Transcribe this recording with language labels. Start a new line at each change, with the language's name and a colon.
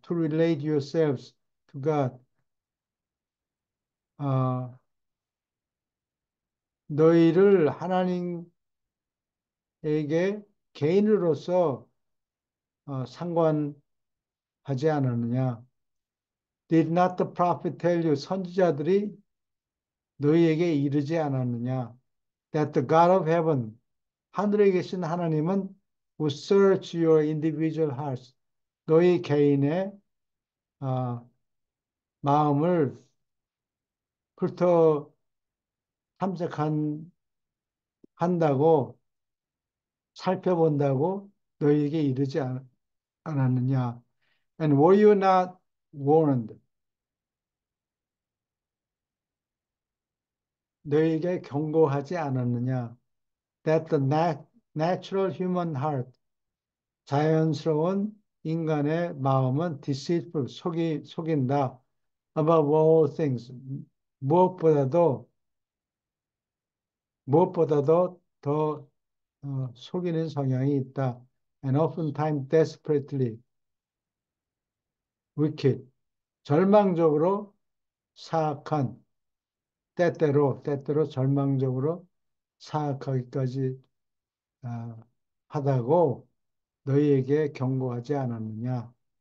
English: To relate yourselves to God.
Korean: 어, 너희를 하나님에게 개인으로서 상관하지 않았느냐?
English: Did not the prophet tell you?
Korean: 선지자들이 너희에게 이르지 않았느냐?
English: That the God of heaven,
Korean: 하늘에 계신 하나님은
English: will search your individual hearts.
Korean: 너희 개인의 어, 마음을 훑어 한다고 살펴본다고 너희에게 이르지 않았느냐?
English: And were you not warned?
Korean: 너희에게 경고하지 않았느냐?
English: That the natural human heart,
Korean: 자연스러운 인간의 마음은
English: deceitful,
Korean: 속인다.
English: Above all things,
Korean: 무엇보다도 더 속이는 성향이 있다.
English: And oftentimes desperately wicked,
Korean: 절망적으로 사악한, 때때로 절망적으로 사악하기까지 하다고 너희에게 경고하지 않았느냐?